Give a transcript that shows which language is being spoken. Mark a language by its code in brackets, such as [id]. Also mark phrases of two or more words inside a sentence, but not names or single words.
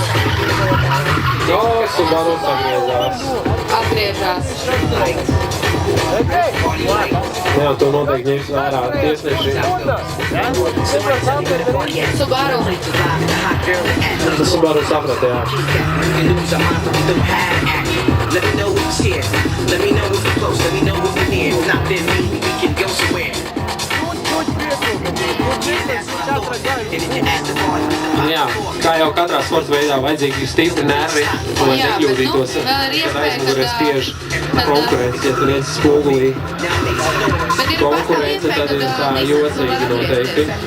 [lv] Jo, Subaru atgriezās. Atgriežās. Jā, to noteikti ņems vērā tiesneši. Subaru. Subaru saprata, jā. [en] Let me know if you're scared. Let me know if you're close. Let me know if you're near. If not, then maybe we can go somewhere. [lv] Jā, kā jau katrā sporta veidā vajadzīgi stipri nervi, lai nekļūdītos, kad aizmugurē spiež konkurence, ja tu redzi spogulī. Konkurence tad ir tā jocīgi noteikti.